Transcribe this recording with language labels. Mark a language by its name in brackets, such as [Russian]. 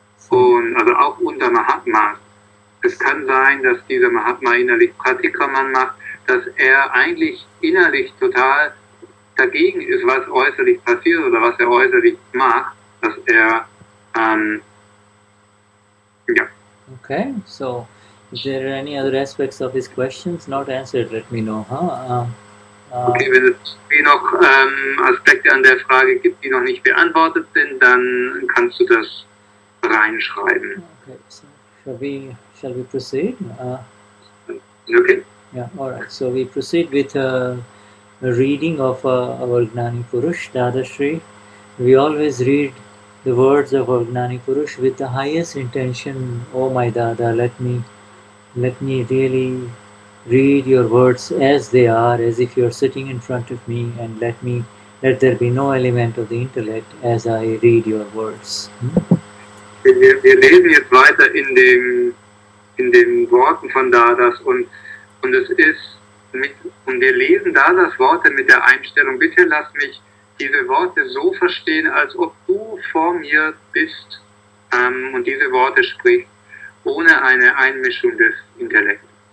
[German] Und also auch unter Mahatmas. Es kann sein, dass dieser Mahatma innerlich Pratikraman macht, dass er eigentlich innerlich total dagegen ist, was äußerlich passiert oder was er äußerlich macht, dass er, ja. [English] Okay, so is there any other aspects of his questions not answered? Let me know. Okay, wenn es noch Aspekte an der Frage gibt, die noch nicht beantwortet sind, dann kannst du das reinschreiben. Okay, so shall we proceed? Okay. Yeah, all right. So we proceed with a reading of our Gnani Purush Dadashri. We always read the words of our Gnani Purush with the highest intention. Oh my Dada, let me really read your words as they are, as if you're sitting in front of me, and let there be no element of the intellect as I read your words. [German] Wir lesen jetzt weiter in den Worten von Dadas, und es ist und wir lesen Dadas Worte mit der Einstellung, bitte lass mich diese Worte so verstehen, als ob du vor mir bist und diese Worte sprichst, ohne eine Einmischung des Intellekts.